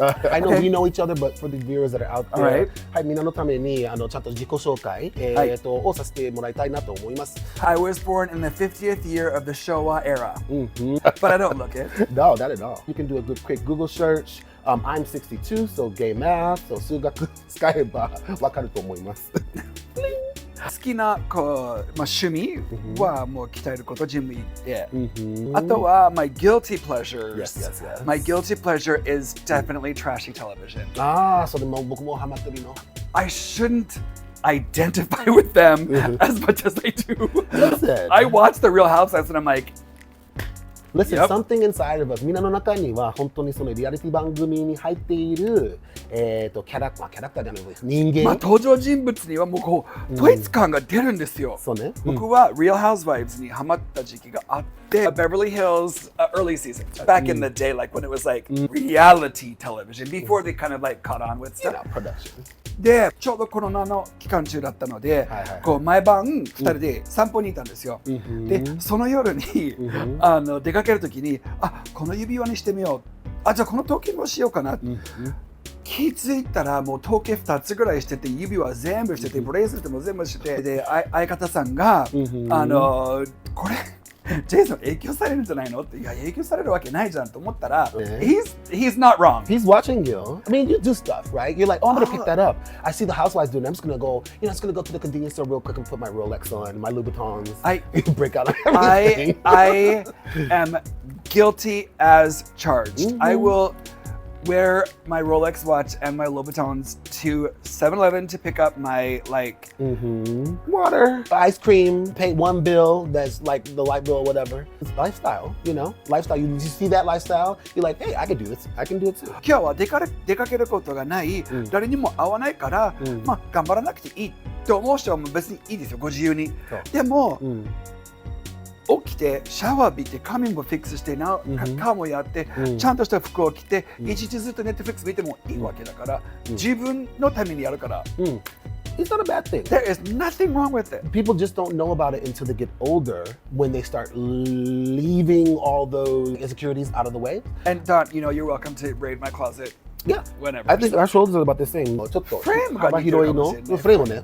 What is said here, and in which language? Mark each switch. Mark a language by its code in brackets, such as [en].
[en] I know we know each other, but for the viewers that are out there, [ja] はい、みんなのためにちゃんと自己紹介をさせてもらいたいなと思います。 [en] I was born in the 50th year of the Showa era, but I don't look it. No, not at all. You can do a good quick Google search. I'm 62, so gay math, so [ja] 数学使えばわかると思います。好きな趣味はもう鍛えることジム行って、あとは [en] my guilty pleasures. Yes. My guilty pleasure is definitely trashy television. [ja] それも僕もハマってるの。 [en] I shouldn't identify with them as much as I do. Listen. I watch the Real Housewives and I'm like, Listen, something inside of us. [ja] みんなの中には本当にそのリアリティ番組に入っているキャラクターじゃない人間。登場人物にはもうこう統一感が出るんですよ。そうね。僕は Real Housewives にハマった時期があって、 [en] Beverly Hills early season, back in the day, like when it was like reality television, before they kind of like caught on with stuff. Production. [ja] で、ちょうどコロナの期間中だったので、こう毎晩2人で散歩に行ったんですよ。で、その夜に出かけるときに、この指輪にしてみよう。じゃあこの時計もしようかな。気づいたらもう時計2つぐらいしてて、指輪全部してて、ブレイスレットも全部してて、で、相方さんが、これ、ジェイソン影響されるんじゃないのって、いや、影響されるわけないじゃんと思ったら、 [en] he's not wrong. He's watching you. I mean, you do stuff, right? You're like, I'm going to pick that up. I see the housewives doing it. I'm just going to go, just going to go to the convenience store real quick and put my Rolex on, my Louboutins. Break out everything. I am guilty as charged. I will wear my Rolex watch and my Louboutins to 7-Eleven to pick up my water, ice cream, pay one bill that's like the light bill or whatever. It's lifestyle, lifestyle. You see that lifestyle, you're like, hey, I can do this. I can do it too. [ja] 今日は出かけることがない、誰にも会わないから、頑張らなくていいと思う人はもう別にいいですよ、ご自由に。でも、起きてシャワー浴びて髪もフィックスして顔もやって、ちゃんとした服を着て一日ずっとネットフリックス見てもいいわけだから、自分のためにやるから。 [en] It's not a bad thing. There is nothing wrong with it. People just don't know about it until they get older, when they start leaving all those insecurities out of the way. And Don, you're welcome to raid my closet. Yeah, whenever. I think our shoulders are about the same. [ja] ちょっと幅広いのフレームね。